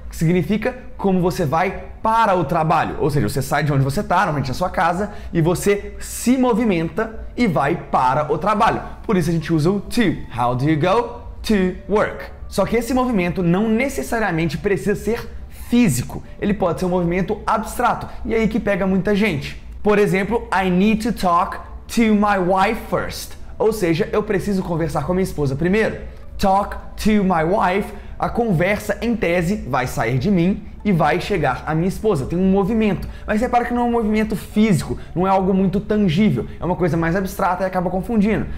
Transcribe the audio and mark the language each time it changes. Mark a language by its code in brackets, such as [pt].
[pt] Que significa como você vai para o trabalho. Ou seja, você sai de onde você está, normalmente na sua casa, e você se movimenta e vai para o trabalho. Por isso a gente usa o to. [en] How do you go to work? [pt] Só que esse movimento não necessariamente precisa ser físico. Ele pode ser um movimento abstrato. E aí que pega muita gente. Por exemplo, [en] I need to talk to my wife first. [pt] Ou seja, eu preciso conversar com a minha esposa primeiro. [en] Talk to my wife, [pt] a conversa em tese vai sair de mim e vai chegar à minha esposa. Tem um movimento, mas repara que não é um movimento físico, não é algo muito tangível, é uma coisa mais abstrata e acaba confundindo.